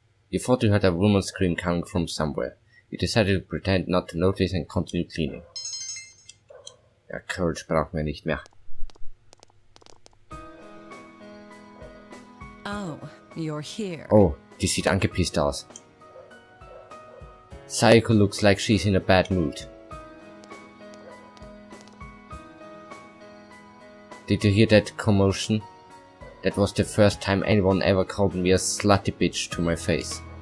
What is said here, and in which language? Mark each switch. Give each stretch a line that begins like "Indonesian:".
English: You thought you heard a woman's scream coming from somewhere. You decided to pretend not to notice and continue cleaning.
German: Ja, Courage brauchen wir nicht mehr.
English: Oh, you're here.
German: Oh, die sieht angepisst aus.
English: Sayako looks like she's in a bad mood. Did you hear that commotion? That was the first time anyone ever called me a slutty bitch to my face.